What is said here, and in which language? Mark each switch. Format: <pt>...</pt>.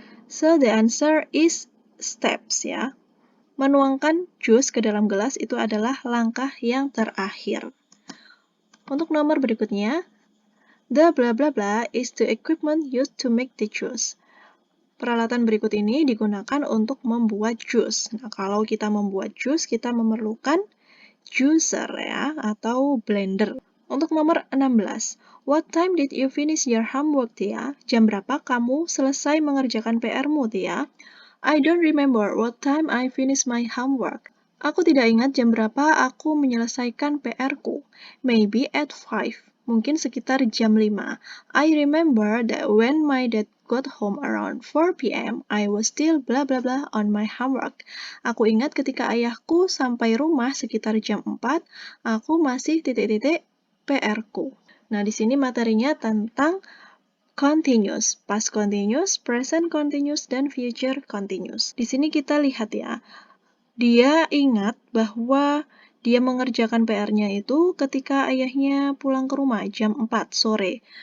<en>So the answer is steps</en> <id>ya. Menuangkan jus ke dalam gelas itu adalah langkah yang terakhir. Untuk nomor berikutnya,</id> <en>the bla bla bla is the equipment used to make the juice.</en> <id>Peralatan berikut ini digunakan untuk membuat jus. Nah, kalau kita membuat jus, kita memerlukan juicer ya, atau blender. Untuk nomor 16,</id> <en>what time did you finish your homework, Tia?</en> <id>Jam berapa kamu selesai mengerjakan PR-mu, Tia?</id> <en>I don't remember what time I finished my homework.</en> <id>Aku tidak ingat jam berapa aku menyelesaikan PR-ku.</id> <en>Maybe at 5.</en> <id>Mungkin sekitar jam 5.</id> <en>I remember that when my dad got home around 4 p.m., I was still blah blah blah on my homework.</en> <id>Aku ingat ketika ayahku sampai rumah sekitar jam 4, aku masih titik-titik PR-ku. Nah, di sini materinya tentang continuous, past continuous, present continuous, dan future continuous. Di sini kita lihat ya, dia ingat bahwa dia mengerjakan PR-nya itu ketika ayahnya pulang ke rumah jam 4 sore.</id>